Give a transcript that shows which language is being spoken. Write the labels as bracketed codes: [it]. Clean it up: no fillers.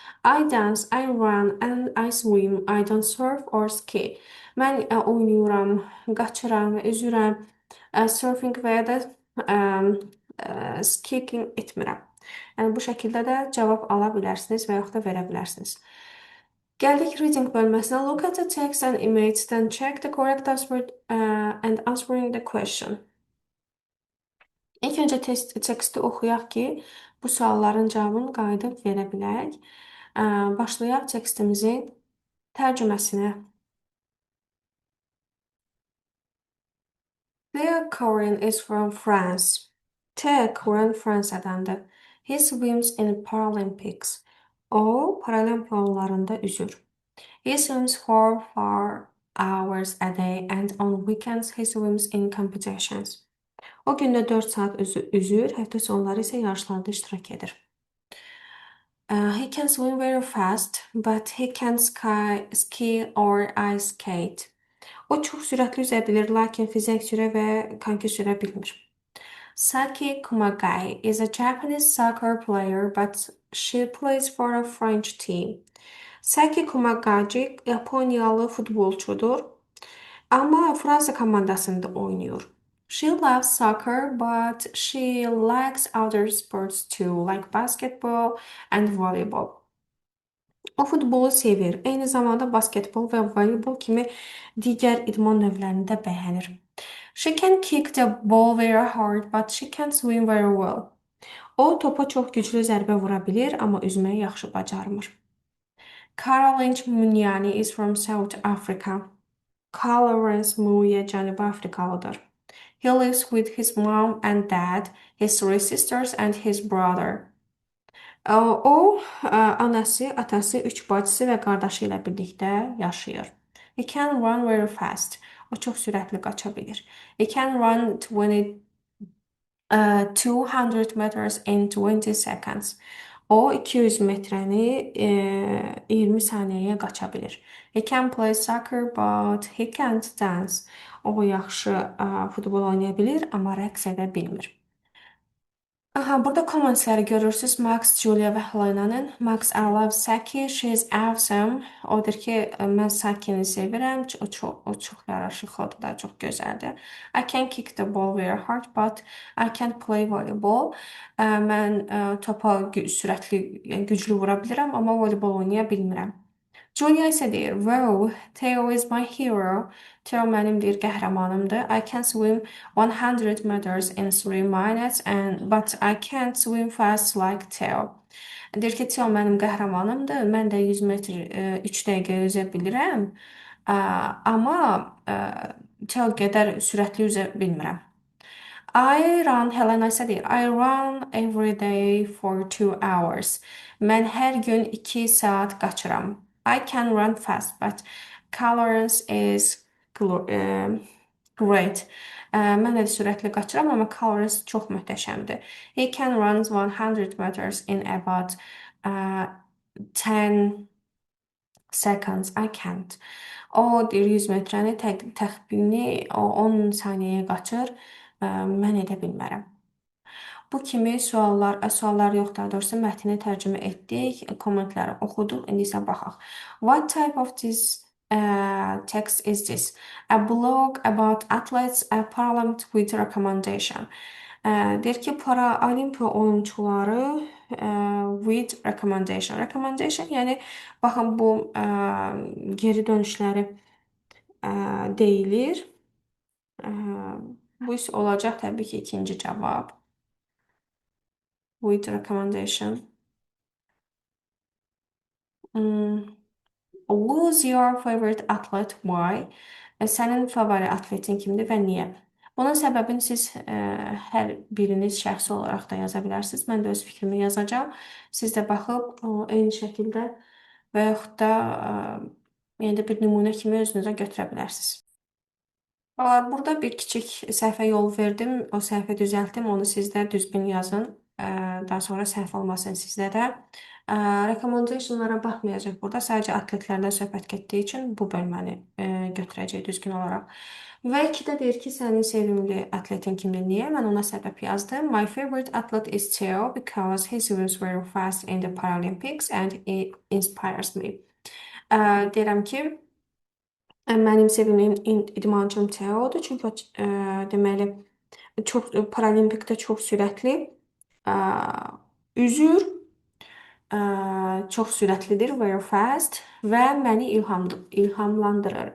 [en] I dance, I run, and I swim. I don't surf or ski. [az] Mən oynayıram, qaçıram, üzürəm, surfing və ya da ə, skiing etmirəm. Yəni bu şəkildə də cavab ala bilərsiniz və yaxud da verə bilərsiniz. Gəldik reading bölməsinə. [en] Look at the text and image, then check the correct answer and answering the question. [az] İlk öncə teksti oxuyaq ki, bu sualların cavabını qayıdıb verə bilək. Başlayaq tekstimizin tərcüməsinə. [en] Theo Corin is from France. [az] Theo Corin Fransadandır. [en] He swims in Paralympics. [az] O, paralimpiya oyunlarında üzür. [en] He swims 4 hours a day and on weekends he swims in competitions. [az] O gündə 4 saat üzür, həftə sonları isə yarışlarda iştirak edir. [en] He can swim very fast, but he can't ski or ice skate. [az] O çox sürətli üzə bilir, lakin fizek sürə və konki sürə bilmir. [en] Saki Kumagai is a Japanese soccer player, but she plays for a French team. [az] Saki Kumagai Yaponiyalı futbolçudur, amma Fransa komandasında oynayır. [en] She loves soccer, but she likes other sports too, like basketball and volleyball. [az] O futbolu sevir. Eyni zamanda basketbol və voleybol kimi digər idman növlərini də bəyənir. [en] She can kick the ball very hard, but she can't swim very well. [az] O topa çox güclü zərbə vura bilir, amma üzməyi yaxşı bacarmır. [en] Caroline Munyani is from South Africa. [az] Clarence Muye Cənubi Afrikalıdır. [en] He lives with his mom and dad, his 3 sisters and his brother. [az] O, anası, atası, 3 bacısı və qardaşı ilə birlikdə yaşayır. [en] He can run very fast. [az] O çox sürətli qaça bilir. [en] He can run 200 meters in 20 seconds. [az] O 200 metrəni 20 saniyəyə qaça bilir. [en] He can play soccer, but he can't dance. [az] O yaxşı futbol oynaya bilir, amma rəqs edə bilmir. Burada kommentləri görürsünüz. Max, Julia və Helena'nın. [en] Max, I love Saki. She is awesome. [az] Odur ki, mən Saki'ni sevirəm. O çox yaraşıqlıdır da, çox gözəldir. [en] I can kick the ball very hard, but I can't play volleyball. [az] Mən topa sürətli, güclü vura bilirəm, amma voleybol oynaya bilmirəm. Julia isə deyir, [en] wow, Theo is my hero. [az] Theo mənim deyir, qəhrəmanımdır. [en] I can swim 100 meters in 3 minutes, but I can't swim fast like Theo. [az] Deyir ki, Theo mənim qəhrəmanımdır. Mən də 100 metr 3 dəqiqə üzə bilirəm. Amma Theo qədər sürətli üzə bilmirəm. [en] I run, [az] Helena isə deyir, [en] I run every day for 2 hours. [az] Mən hər gün 2 saat qaçıram. [en] I can run fast, but Clarence is great. [az] Mən də sürətli qaçıram, amma Clarence çox möhtəşəmdir. [en] He can run 100 meters in about 10 seconds. I can't. [az] O deyir 100 metrəni təxmini 10 saniyəyə qaçır. Mən edə bilmərəm. Bu kimi suallar yox, daha doğrusu mətni tərcümə etdik, kommentləri oxuduq. İndi isə baxaq. [en] What type of this text is this? A blog about athletes, a parliament with recommendation. [az] Deyir ki, paralimpiya oyunçuları [en] with recommendation. [az] Recommendation, yəni baxın bu geri dönüşləri deyilir. Bu isə olacaq təbii ki, ikinci cavab. [en] With recommendation. Who's your favorite athlete? Why? [az] Sənin favori atletin kimdir və niyə? Bunun səbəbini siz hər biriniz şəxsi olaraq da yaza bilərsiniz. Mən də öz fikrimi yazacağam. Siz də baxıb eyni şəkildə və yaxud da yəni də bir nümunə kimi özünüzə götürə bilərsiniz. Burada bir kiçik səhvə yol verdim. O səhvə düzəltdim. Onu siz də düzgün yazın. Daha sonra səhv olmasın sizdə də. Recommendationlara baxmayacaq burada. Sadəcə atletlərdən söhbət getdiyi üçün bu bölməni götürəcək düzgün olaraq. Və 2-də deyir ki, sənin sevimli atletin kimdir? Niyə? Mən ona səbəb yazdım. [en] My favorite athlete is Theo because he swims very fast in the Paralympics and it inspires me. [az] Deyirəm ki, mənim sevimli idmançım Teodur. Çünki o deməli çox paralimpikdə çox sürətli üzür, çox sürətlidir, [en] very fast [az] və məni ilhamlandırır.